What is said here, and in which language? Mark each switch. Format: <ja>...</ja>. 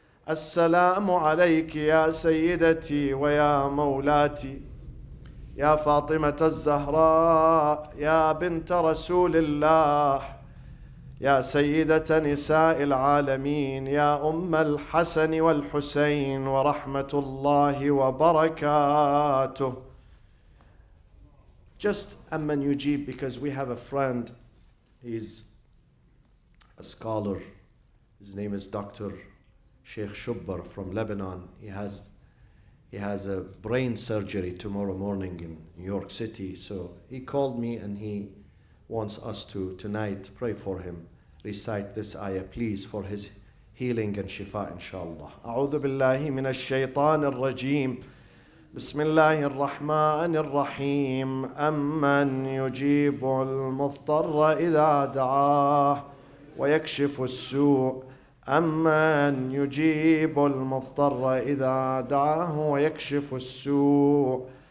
<ar>السلام عليك يا سيدتي ويا مولاتي يا فاطمة الزهراء يا بنت رسول الله يا سيدة نساء العالمين يا أم الحسن والحسين ورحمة الله وبركاته.</ar> <en>Just Amman Yujib, because we have a friend, he's a scholar, his name is Dr. Sheikh Shubbar from Lebanon. He has a brain surgery tomorrow morning in New York City, so he called me and he wants us to tonight pray for him. Recite this ayah please for his healing and shifa inshallah.</en> <ar>أعوذ بالله من الشيطان الرجيم. بسم الله الرحمن الرحيم. أمن يجيب المضطر إذا دعاه ويكشف السوء. أمن يجيب المضطر إذا دعاه ويكشف السوء.</ar>